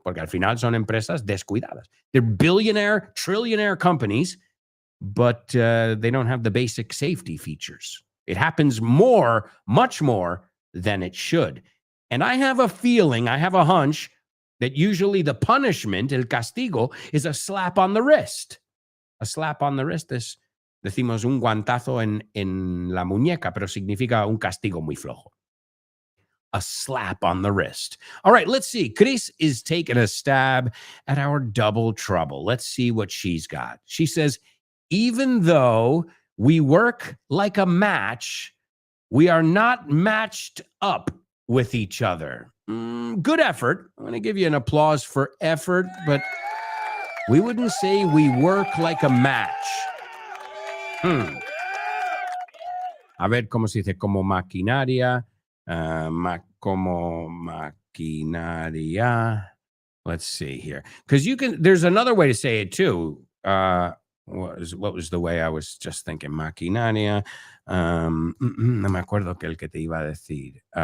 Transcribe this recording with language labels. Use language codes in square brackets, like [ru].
[es] Porque al final son empresas descuidadas. [en] They're billionaire, trillionaire companies, but they don't have the basic safety features. It happens more, much more than it should. And I have a feeling, I have a hunch that usually the punishment, [es] el castigo, [en] is a slap on the wrist. A slap on the wrist [es] es, decimos, un guantazo en la muñeca, pero significa un castigo muy flojo. [en] A slap on the wrist. All right, let's see. Chris is taking a stab at our double trouble. Let's see what she's got. She says, even though we work like a match, we are not matched up with each other. Good effort. I'm going to give you an applause for effort, but we wouldn't say we work like a match. [es] A ver cómo se dice, como maquinaria. Como maquinaria. [en] Let's see here. Because there's another way to say it too. What was the way I was just thinking? [es] Maquinaria. No me acuerdo que el que te iba a decir.